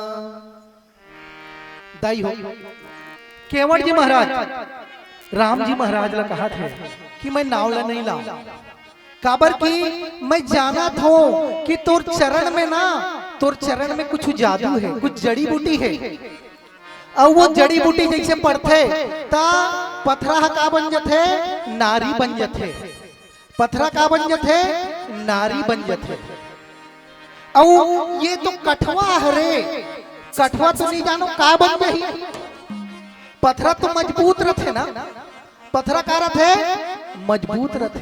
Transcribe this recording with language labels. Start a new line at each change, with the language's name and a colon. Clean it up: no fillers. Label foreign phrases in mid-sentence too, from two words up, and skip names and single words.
Chhattisgarhi: दाई हो केवट जी महाराज राम जी महाराज ने कहा था कि मैं नावला नहीं लाऊं, काबर की मैं जाना था कि तोर चरण में ना, तोर चरण में कुछ जादू है, कुछ जड़ी बूटी है, और वो जड़ी बूटी जैसे पड़ते ता पथरा का बन जथे नारी बन जथे, पथरा का बन जथे नारी बन जथे। औ ये तो कठवा हरे, कठवा तो नहीं जानो का बन गई। पथरा तो मजबूत रथे ना, पथरा का रथे मजबूत रथे।